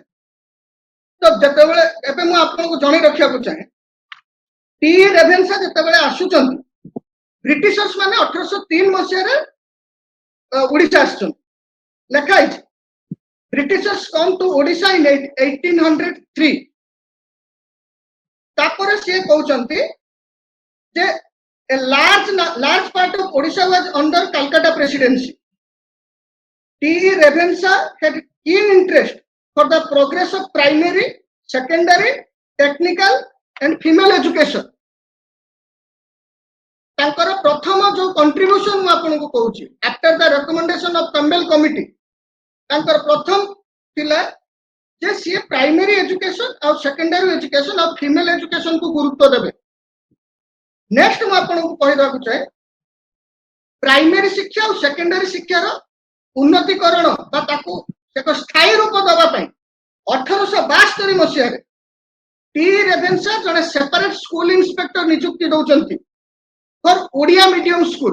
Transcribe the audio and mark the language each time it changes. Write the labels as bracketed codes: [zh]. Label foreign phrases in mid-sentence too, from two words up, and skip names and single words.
[or] ତ ଯେତେବେଳେ ଏବେ ମୁଁ ଆପଣଙ୍କୁ ଜଣେଇ ରଖିବାକୁ ଚାହେଁ, ଟି ରେଭେନ୍ସା ଯେତେବେଳେ ଆସୁଛନ୍ତି, ବ୍ରିଟିଶର୍ସ ମାନେ 1803 ମସିହାରେ ଓଡ଼ିଶା ଆସିଛନ୍ତି, ଲେଖା ହେଇଛି [en] Britishers come to Odisha in 1803. [or] ତାପରେ ସିଏ କହୁଛନ୍ତି ଯେ [en] a large part of Odisha was under Calcutta presidency. T.E. Revensa had keen interest for the progress of primary, secondary, technical and female education. [or] ତାଙ୍କର ପ୍ରଥମ ଯୋଉ କଣ୍ଟ୍ରିବ୍ୟୁସନ ମୁଁ ଆପଣଙ୍କୁ କହୁଛି, [en] after the recommendation of Campbell Committee, [or] ତାଙ୍କର ପ୍ରଥମ ଥିଲା ଯେ ସିଏ [en] primary education [or] ଆଉ [en] secondary education [or] ଆଉ [en] female education [or] କୁ ଗୁରୁତ୍ୱ ଦେବେ। ନେକ୍ସଟ ମୁଁ ଆପଣଙ୍କୁ କହିବାକୁ ଚାହେଁ, ପ୍ରାଇମେରୀ ଶିକ୍ଷା ଆଉ ସେକେଣ୍ଡାରୀ ଶିକ୍ଷାର ଉନ୍ନତିକରଣ ବା ତାକୁ ଏକ ସ୍ଥାୟୀ ରୂପ ଦେବା ପାଇଁ 1872 ମସିହାରେ ଟି ରେଭେନ୍ସା ଜଣେ [en] separate school inspector [or] ନିଯୁକ୍ତି ଦଉଛନ୍ତି [en] for Odia medium school.